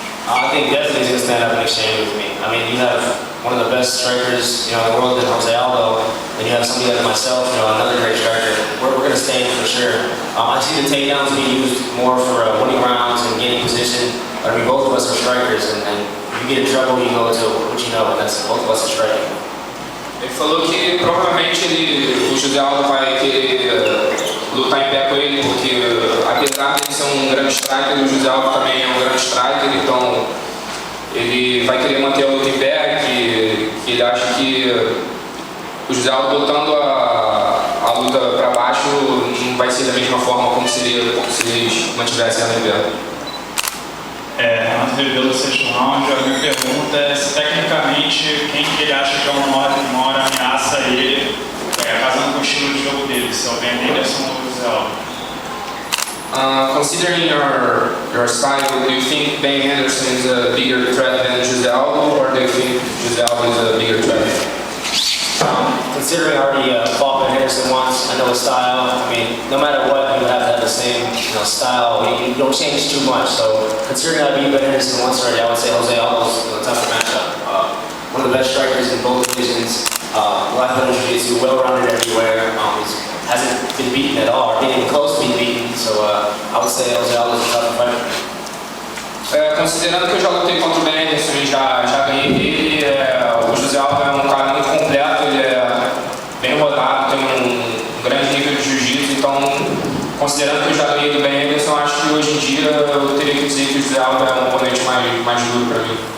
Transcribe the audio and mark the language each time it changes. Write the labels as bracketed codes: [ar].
[en] I think definitely he's going to stand up and exchange with me. I mean, you have one of the best strikers in the world in Jose Aldo, and you have somebody like myself, another great striker. We're going to stand for sure. I see the takedowns being used more for winning rounds and gaining position. I mean, both of us are strikers, and if you get in trouble, you go to what you know, and that's both of us are striking. [pt] Ele falou que provavelmente o José Aldo vai querer lutar em pé com ele, porque apesar de ele ser um grande striker, o José Aldo também é um grande striker, então ele vai querer manter a luta em pé, que ele acha que o José Aldo botando a luta para baixo não vai ser da mesma forma como seria se eles mantivessem ela em pé. Antes de ver o sexto round, a minha pergunta é se tecnicamente quem que ele acha que é uma maior ameaça a ele, casando com o estilo de jogo dele, se é o Ben Henderson ou o José Aldo. [en] Considering your style, do you think Ben Henderson is a bigger threat than José Aldo, or do you think José Aldo is a bigger threat? Considering I already fought Ben Henderson once, I know his style. I mean, no matter what, you have to have the same style. You don't change too much. So considering I beat Ben Henderson once already, I would say Jose Aldo's a tougher matchup. One of the best strikers in both divisions. Black belt jiu-jitsu, well-rounded everywhere. Hasn't been beaten at all, or been even close to being beaten. So I would say Jose Aldo's a tougher fighter. [pt] Considerando que eu já lutei contra o Ben Henderson e já ganhei dele, o José Aldo é um cara muito completo, ele é bem rodado, tem um grande nível de jiu-jitsu, então considerando que eu já ganhei do Ben Henderson, acho que hoje em dia eu teria que dizer que o José Aldo é um oponente mais duro para mim.